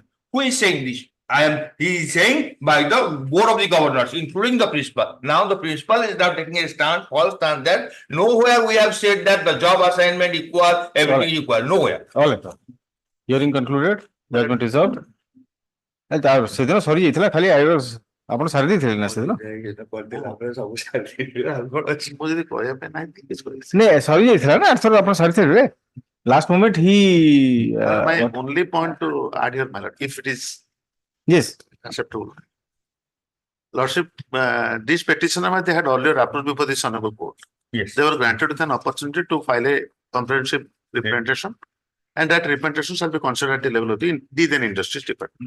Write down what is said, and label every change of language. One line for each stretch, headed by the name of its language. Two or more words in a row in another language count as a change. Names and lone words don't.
English: Who is saying this? He is saying by the board of the governors, including the principal. Now the principal is now taking a stand, false stand that nowhere we have said that the job assignment equal, everything equal, nowhere. All right. Hearing concluded, judgment reserved.
Odia: ସେଦିନ ସରି ଯାଇଥିଲା ଖାଲି ଆପଣ ସାରି ଦେଇଥିଲେ ନା ସେଦିନ ନାଇଁ ସରି ଯାଇଥିଲା ନା ଆର୍ଥର ଆପଣ ସାରିଥିଲେ
English: last moment
Odia: ହି
English: My only point to add here, my lord, if it is yes acceptable. Lordship, these petitioners, they had earlier approached before this honorable court. Yes. They were granted with an opportunity to file a comprehensive representation, and that representation shall be considered at the level of the then industries department.